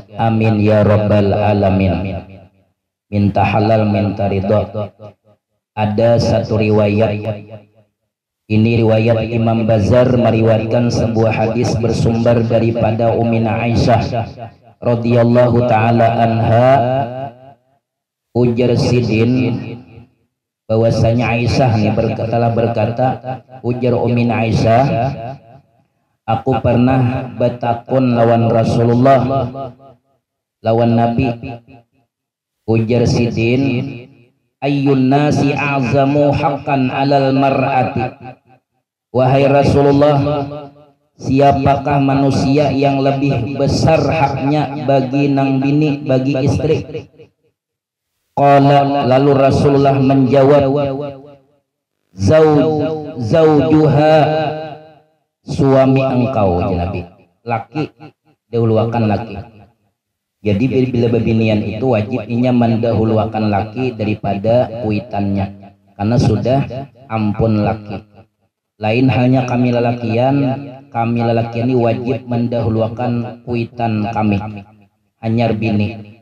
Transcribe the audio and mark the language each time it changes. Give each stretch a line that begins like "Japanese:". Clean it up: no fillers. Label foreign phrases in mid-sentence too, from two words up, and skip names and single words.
Arabic: آمين يا رب العالمين.
Indonesian: Minta halal, minta ridho. Ada satu riwayat, ini riwayat Imam Bazar meriwayatkan sebuah hadis bersumber daripada Ummina Aisyah
Arabic: رضي الله تعالى عنها.
Banjar: Ujar sidin bahwasanya Aisyah nih berkata, ujar Ummina Aisyah, aku pernah bertakun lawan Rasulullah, lawan Nabi. Ujar sidin,
Arabic: أي الناس أعظم حقا على المرأة.
Indonesian: Wahai Rasulullah, siapakah manusia yang lebih besar haknya bagi nang bini, bagi istri? Qala, lalu Rasulullah menjawab, zaujuha, suami engkau,
Arabic: يا نبي.
Banjar: Laki dahuluakan laki. Jadi bila bebinian itu wajibnya mendahulukan laki daripada kuitannya, karena sudah ampun laki. Lain halnya kami lelakian ini wajib mendahulukan kuitan kami, hanyar bini.